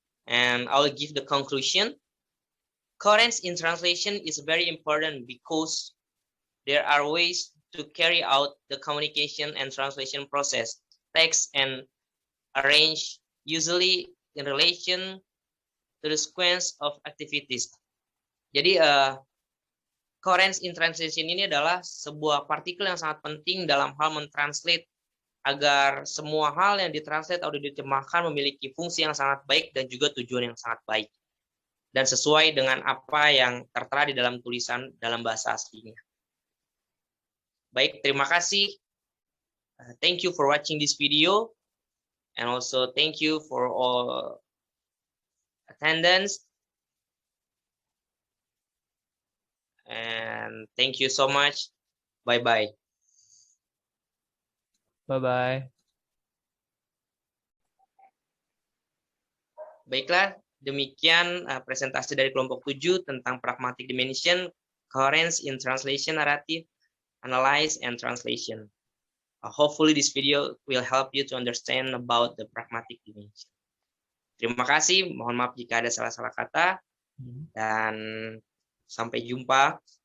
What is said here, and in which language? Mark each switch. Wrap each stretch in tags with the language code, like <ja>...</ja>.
<en>And I'll give the conclusion. Coherence in translation is very important because there are ways to carry out the communication and translation process, text and arrange, usually in relation to the sequence of activities.</en> <id>Jadi, coherence in translation ini adalah sebuah partikel yang sangat penting dalam hal mentranslate agar semua hal yang ditranslate atau diterjemahkan memiliki fungsi yang sangat baik dan juga tujuan yang sangat baik dan sesuai dengan apa yang tertera di dalam tulisan dalam bahasa aslinya. Baik, terima kasih.</id> <en>Thank you for watching this video, and also thank you for all attendance. And thank you so much. Bye-bye. Bye-bye.</en> <id>Baiklah, demikian presentasi dari kelompok 7 tentang pragmatic dimension, coherence in translation, narrative, analyze, and translation.</id> <en>Hopefully this video will help you to understand about the pragmatic dimension.</en> <id>Terima kasih, mohon maaf jika ada salah-salah kata, dan sampai jumpa.</id>